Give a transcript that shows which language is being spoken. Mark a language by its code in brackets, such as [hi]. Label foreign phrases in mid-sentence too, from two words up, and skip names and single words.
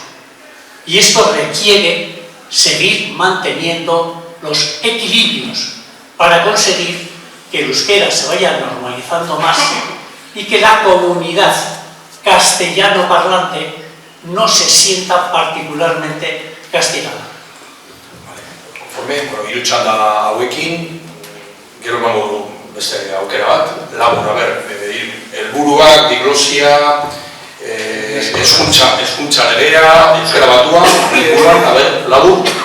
[es] Y esto requiere seguir manteniendo los equilibrios para conseguir que el euskera se vaya normalizando más y que la comunidad castellano parlante no se sienta particularmente castigada. [eu] Konforme, hiru txanda hauekin, gero emango du beste aukera bat, labur, helburuak, diglosia, eskuntza legea, euskara batuan, labur.